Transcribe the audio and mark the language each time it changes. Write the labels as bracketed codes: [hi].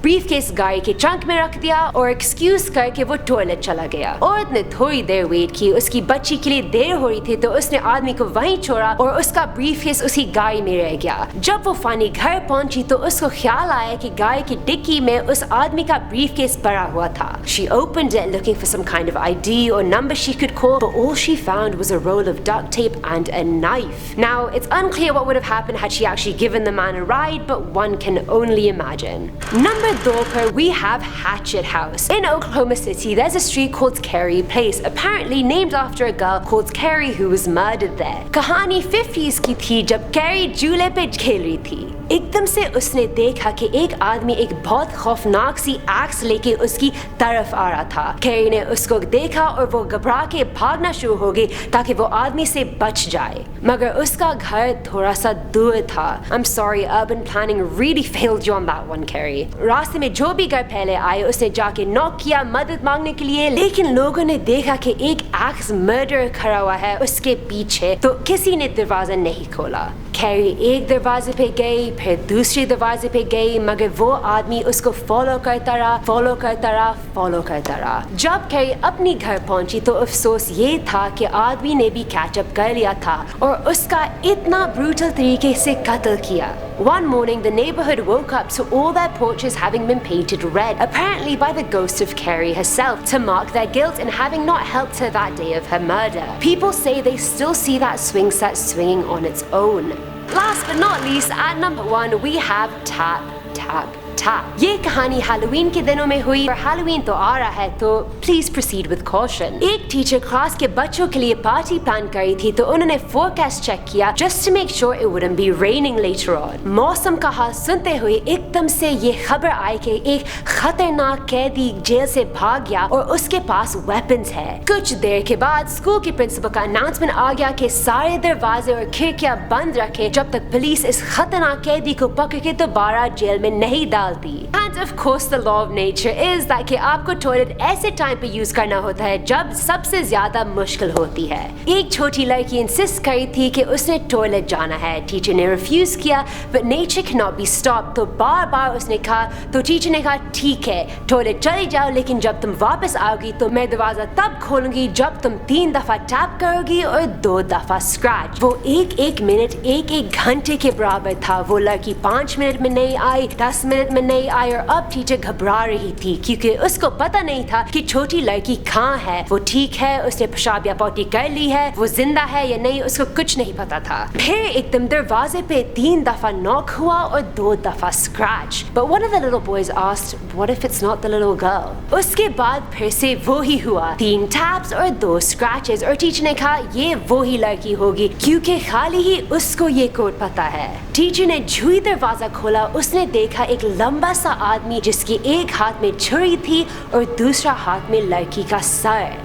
[hi] Briefcase गाड़ी के trunk में रख दिया और एक्सक्यूज करके वो टॉयलेट चला गया. औरत ने थोड़ी देर वेट की, उसकी बच्ची के लिए देर हो रही थी तो उसने आदमी को वहीं छोड़ा और उसका ब्रीफकेस उसी गाड़ी में रह गया. जब वो फानी घर पहुंची तो उसको ख्याल आया कि गाड़ी की डिक्की में उस आदमी का ब्रीफकेस पड़ा हुआ था. [en] She opened it looking for some kind of ID or number she could call, but all she found was a roll of duct tape and a knife. Now, it's unclear what would have happened had she actually given the man a ride, but one can only imagine. Number 2 per we have Hatchet House. In Oklahoma City, there's a street called Carey Place, apparently named after a girl called Carey who was murdered there. [hi] कहानी 50s की थी जब Carey झूले पे खेल रही थी. एकदम से उसने देखा कि एक आदमी एक बहुत खौफनाक सी एक्स लेके उसकी तरफ आ रहा था. कैरी ने उसको देखा और वो घबरा के भागना शुरू हो गई ताकि वो आदमी से बच जाए, मगर उसका घर थोड़ा सा दूर था. [en] I'm sorry, urban planning really failed you on that one, Carrie. [hi] रास्ते में जो भी घर पहले आए उसने जाके नॉक किया मदद मांगने के लिए, लेकिन लोगों ने देखा कि एक एक्स मर्डर खड़ा हुआ है उसके पीछे, तो किसी ने दरवाजा नहीं खोला. कैरी एक दरवाजे पे गई, फिर दूसरे दरवाजे पे गई, मगर वो आदमी उसको फॉलो करता रहा. जब कैरी अपनी घर पहुंची तो अफसोस ये था कि आदमी ने भी कैचअप कर लिया था और उसका इतना ब्रूटल तरीके से कत्ल किया. [en] One morning, the neighborhood woke up to all their porches having been painted red, apparently by the ghost of Carrie herself, to mark their guilt in having not helped her that day of her murder. People say they still see that swing set swinging on its own. Last but not least, at number 1, we have Tap, Tap, Tap. [hi] ये कहानी Halloween के दिनों में हुई और Halloween तो आ रहा है तो प्लीज [en] Proceed with caution. [hi] एक टीचर क्लास के बच्चों के लिए पार्टी प्लान कर रही थी तो उन्होंने फोरकास्ट चेक किया [en] Just to make sure it wouldn't be raining later on. [hi] मौसम का हाल सुनते हुए एकदम से ये खबर आई कि एक खतरनाक कैदी जेल से भाग गया और उसके पास वेपन्स है. कुछ देर के बाद स्कूल के प्रिंसिपल का अनाउंसमेंट आ गया कि सारे दरवाजे और खिड़कियां बंद रखे जब तक पुलिस इस खतरनाक कैदी को पकड़ के दोबारा जेल में नहीं डालती. [en] And of course the law of nature is that [hi] कि आपको टॉयलेट ऐसे टाइम पे यूज करना होता है जब सबसे ज्यादा मुश्किल होती है. एक छोटी लड़की इंसिस्ट करी थी कि उसने टॉयलेट जाना है. टीचर ने रिफ्यूज किया, [en] but nature cannot be stopped. [hi] तो बार बार उसने कहा तो टीचर ने कहा ठीक है टॉयलेट चली जाओ, लेकिन जब तुम वापस आओगी तो मैं दरवाजा तब खोलूंगी जब तुम 3 दफा टैप करोगी और 2 दफा स्क्रैच. वो एक मिनट एक घंटे के बराबर था. वो लड़की 5 मिनट में नहीं आई, 10 मिनट में नहीं आई और अब टीचर घबरा रही थी क्योंकि उसको पता नहीं था कि छोटी लड़की कहाँ है. वो ठीक है, उसने पेशाब या पोटी कर ली है, वो जिंदा है या नहीं उसको कुछ नहीं पता था. फिर एकदम दरवाजे पे 3 दफा नॉक हुआ और 2 दफा scratch. [en] But one of the little boys asked, what if it's not the little girl? [hi] उसके बाद फिर से वो ही हुआ, 3 टैप्स और 2 स्क्रैचेस और टीचर ने कहा ये वो ही लड़की होगी क्योंकि खाली ही उसको ये कोड पता है. टीचर ने झुई दरवाजा खोला. उसने देखा एक लंबा सा आदमी जिसके एक हाथ में छुरी थी और दूसरा हाथ में लड़की का सर.